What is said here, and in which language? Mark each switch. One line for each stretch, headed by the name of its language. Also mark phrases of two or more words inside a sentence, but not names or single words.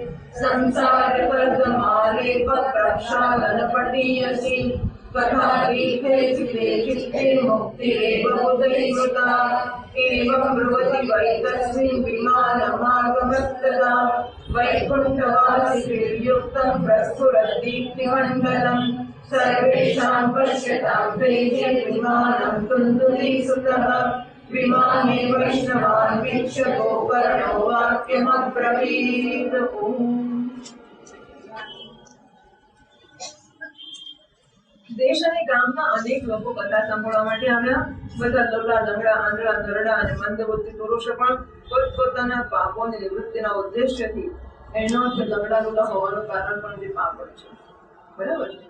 Sanskrit: संसारवर्गमालेपप्रक्षालनपटीयसि कथातीर्थे चिते चित्ते मुक्तिरेव उदैवता एवं ब्रुवति वै तस्मिन् विमानमागमत्तदा वैकुण्ठवासिभिर्युक्तं प्रस्फुरद्दीप्तिमण्डलम् सर्वेषां पश्यतां तेजे विमानं तुन्दुलीसुतः विमाने वैष्णवान् वीक्ष्य गोकर्णो वाक्यमब्रवीत्।
Gujarati: દેશ અને ગામના અનેક લોકો કથા સાંભળવા માટે આવ્યા. બધા લવડા લંગડા આંધળા નરડા અને મંદબુદ્ધિ પુરુષો પણ પોતપોતાના પાપોની નિવૃત્તિના ઉદ્દેશ્યથી, એનો અર્થ લંગડા લુલા હોવાનું કારણ પણ જે પાપ છે, બરાબર છે.